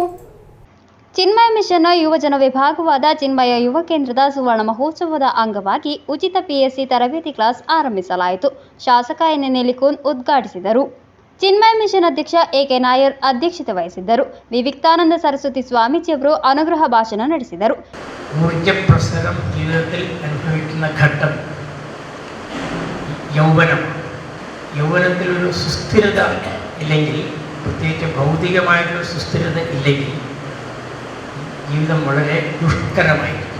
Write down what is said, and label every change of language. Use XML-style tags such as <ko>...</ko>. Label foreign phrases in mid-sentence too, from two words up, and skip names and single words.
<kn>ಚಿನ್ಮಯ ಮಿಷನ್ನ ಯುವಜನ ವಿಭಾಗವಾದ ಚಿನ್ಮಯ ಯುವ ಕೇಂದ್ರದ ಸುವರ್ಣ ಮಹೋತ್ಸವದ ಅಂಗವಾಗಿ ಉಚಿತ ಪಿಎಸ್ಸಿ ತರಬೇತಿ ಕ್ಲಾಸ್ ಆರಂಭಿಸಲಾಯಿತು. ಶಾಸಕ ಎನ್ ನೆಲ್ಲಿಕುನ್ ಉದ್ಘಾಟಿಸಿದರು. ಚಿನ್ಮಯ ಮಿಷನ್ ಅಧ್ಯಕ್ಷ ಎಕೆ ನಾಯರ್ ಅಧ್ಯಕ್ಷತೆ ವಹಿಸಿದ್ದರು. ವಿವಿಕ್ತಾನಂದ ಸರಸ್ವತಿ ಸ್ವಾಮೀಜಿಯವರು ಅನುಗ್ರಹ ಭಾಷಣ ನಡೆಸಿದರು.</kn> <ml>ഊർജ്ജപ്രസരം ജീവിതത്തിൽ അനുഭവിക്കുന്ന ഘട്ടം യൗവനത്തിലൊരു സുസ്ഥിരത ഇല്ലെങ്കിൽ, പ്രത്യേകിച്ച് ഭൗതികമായിട്ടൊരു സുസ്ഥിരത ഇല്ലെങ്കിൽ ജീവിതം വളരെ ദുഷ്കരമായിരിക്കും.</ml>